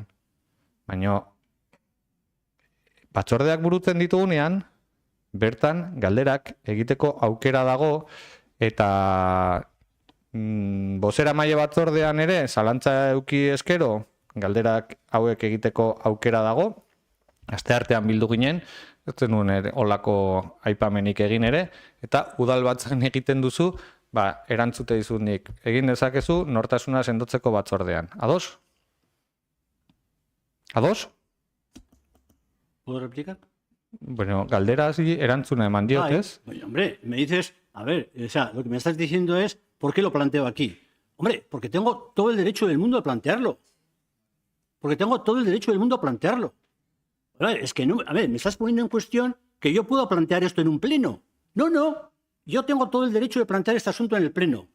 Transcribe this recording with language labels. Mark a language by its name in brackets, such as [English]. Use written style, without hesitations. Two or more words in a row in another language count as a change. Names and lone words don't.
[Basque] Baina batzordeak burutzen ditugunean, bertan galderak egiteko aukera dago, eta bozeramaile batzordean ere, zalantza eduki ezkero, galderak hauek egiteko aukera dago, asteartean bildu ginen, ez zenuen olako aipamenik egin ere, eta udalbatzan egiten duzu, erantzute dizutnik. Egin dezakezu nortasuna sendotzeko batzordean. Ados? Ados? [Spanish] ¿Puedo replicar? [Basque] Bueno, galdera hasi erantzuna eman diot, Ay, ez? [Spanish] oye, hombre, me dices, a ver, o sea, lo que me estás diciendo es, ¿por qué lo planteo aquí? Hombre, porque tengo todo el derecho del mundo a plantearlo. Porque tengo todo el derecho del mundo a plantearlo. A ver, es que no, a ver, me estás poniendo en cuestión que yo puedo plantear esto en un pleno. No, no, yo tengo todo el derecho de plantear este asunto en el pleno.